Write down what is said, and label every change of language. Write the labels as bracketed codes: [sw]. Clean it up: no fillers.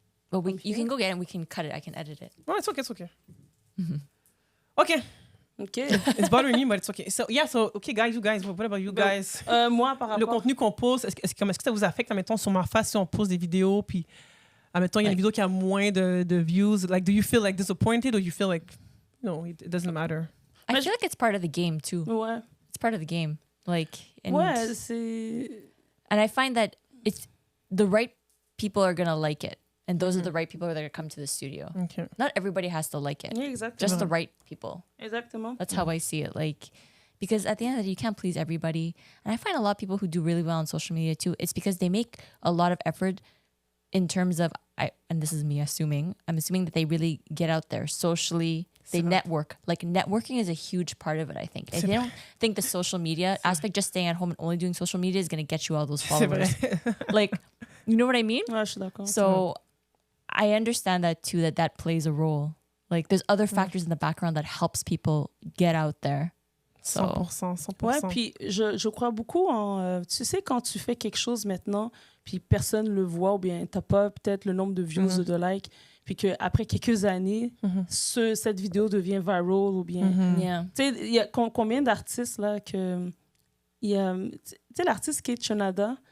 [en] But you can go get it and we can cut it. I can edit it. No, it's okay. Okay. OK. It's bothering me, but it's okay. So, okay, guys, what about you guys? [fr] Moi, par rapport... Le contenu qu'on pose, est-ce que ça vous affecte, admettons, sur ma face, si on pose des vidéos, puis, admettons, il y a une vidéo qui a moins de views, [en] like, do you feel, like, disappointed, or you feel like, no, it doesn't matter? I feel like it's part of the game, too. [fr] Ouais. [en] It's part of the game. Like, and, [fr] ouais, c'est... [en] And I find that it's the right people are going to like it. And those are the right people that are going to come to the studio. Okay. Not everybody has to like it. [fr] Yeah, exactement. [en] Just the right people. [fr] Exactement. [en] That's how I see it. Like, because at the end of the day, you can't please everybody. And I find a lot of people who do really well on social media too. It's because they make a lot of effort in terms of, and this is me assuming, I'm assuming that they really get out there socially, They [fr] C'est vrai. [en] network. Like networking is a huge part of it, I think. I [fr] C'est vrai. [en] don't think the social media aspect, just staying at home and only doing social media, is going to get you all those [fr] C'est vrai. [en] followers. Like, you know what I mean? [fr] Ouais, je suis d'accord. [en] So I understand that too, that plays a role. Like there's other factors in the background that helps people get out there. So 100%, 100%. [fr] Ouais, puis je crois beaucoup en... tu sais, quand tu fais quelque chose maintenant, puis personne le voit, ou bien t'as pas peut-être le nombre de views ou de likes, puis qu'après quelques années, cette vidéo devient viral, ou bien... [en] yeah. [fr] Tu sais, il y a combien d'artistes, là, que... Tu sais, l'artiste Kate Shonada,